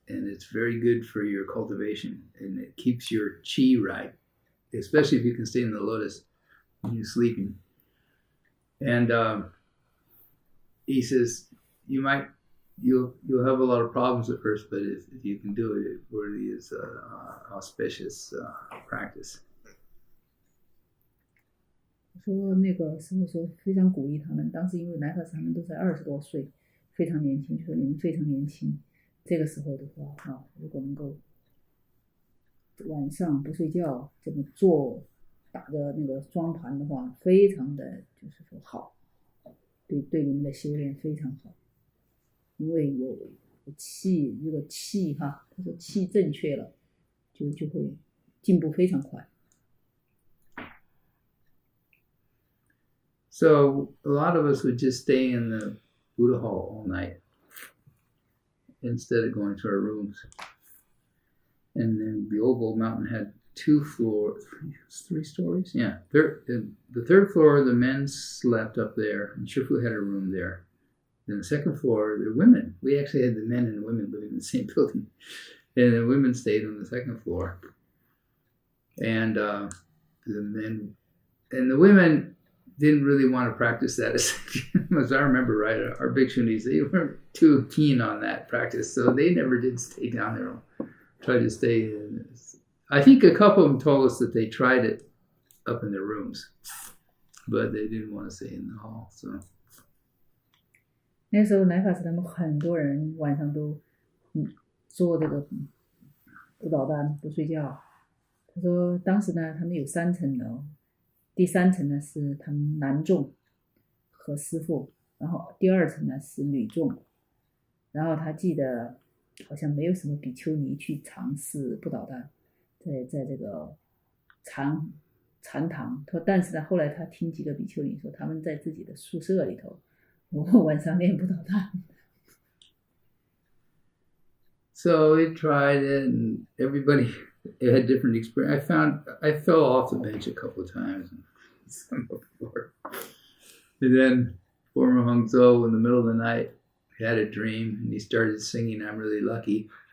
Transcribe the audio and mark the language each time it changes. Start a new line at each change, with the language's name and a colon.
English: And it's very good for your cultivation. And it keeps your chi right, especially if you can stay in the lotus when you're sleeping. And he says, you'll have a lot of problems at first, but if you can do it, it really is auspicious practice.
Chinese: 说那个师父说非常鼓励他们，当时因为来法师他们都才20多岁，非常年轻，就说你们非常年轻，这个时候的话如果能够晚上不睡觉这么做，打着那个双盘的话，非常的就是说好，对你们的修炼非常好，因为有气，这个气他说气正确了，就会进步非常快。
English: So a lot of us would just stay in the Buddha hall all night instead of going to our rooms. And then the old Gold Mountain had 3 stories. Yeah, the third floor, the men slept up there, and Shifu had a room there. Then the second floor, the women. We actually had the men and the women living in the same building, and the women stayed on the second floor. And the men and the women didn't really want to practice that. As I remember right, our bhikshunis, they weren't too keen on that practice, so they never did stay down there. Tried to stay in. I think a couple of them told us that they tried it up in their rooms, but they didn't want to stay in the hall. So
Chinese: 那时候来法师他们很多人晚上都做这个不捣蛋不睡觉。他说当时呢他们有3层楼，第3层呢是他们男众和师父，然后第2层呢是女众，然后他记得好像没有什么比丘尼去尝试不捣蛋，在这个禅堂。他说但是呢后来他听几个比丘尼说他们在自己的宿舍里头晚上练不捣蛋。
English: So we tried it, and everybody had different experience. I fell off the bench a couple of times on the floor. And then former Hung Zo, in the middle of the night, had a dream, and he started singing "I'm Really Lucky."